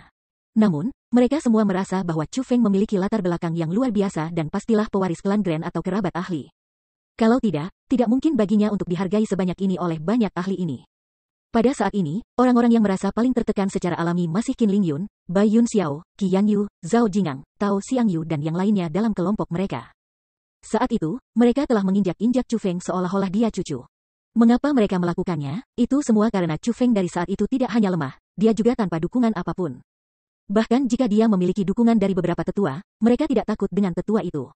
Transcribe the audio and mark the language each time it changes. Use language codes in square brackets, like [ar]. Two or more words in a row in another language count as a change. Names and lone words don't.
[id] Namun, mereka semua merasa bahwa Chu Feng memiliki latar belakang yang luar biasa dan pastilah pewaris klan Grand atau kerabat ahli. Kalau tidak mungkin baginya untuk dihargai sebanyak ini oleh banyak ahli ini. Pada saat ini, orang-orang yang merasa paling tertekan secara alami masih Qin Lingyun, Bai Yun Xiao, Qi Yanyu, Zhao Jingang, Tao Xiangyu dan yang lainnya dalam kelompok mereka. Saat itu, mereka telah menginjak-injak Chu Feng seolah-olah dia cucu. Mengapa mereka melakukannya? Itu semua karena Chu Feng dari saat itu tidak hanya lemah, dia juga tanpa dukungan apapun. Bahkan jika dia memiliki dukungan dari beberapa tetua, mereka tidak takut dengan tetua itu.